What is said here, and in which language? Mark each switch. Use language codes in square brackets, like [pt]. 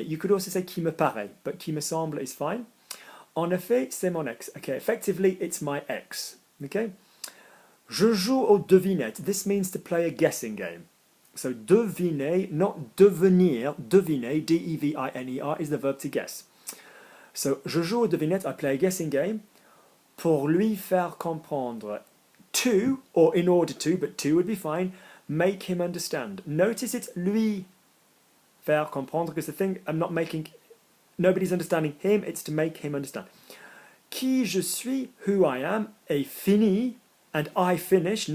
[en] You could also say [fr] qui me paraît, [en] but [fr] qui me semble [en] is fine. [fr] En effet, c'est mon ex. [en] Okay, effectively, it's my ex. Okay. [fr] Je joue aux devinettes. [en] This means to play a guessing game. So deviner, not devenir, deviner, D-E-V-I-N-E-R, is the verb to guess. So [fr] je joue aux devinettes, [en] I play a guessing game, [fr] pour lui faire comprendre. [en] To, or in order to, but to would be fine, make him understand. Notice it's [fr] lui faire comprendre, [en] because the thing, I'm not making, nobody's understanding him, it's to make him understand. [fr] Qui je suis, [en] who I am, [fr] est fini, [en] and I finish.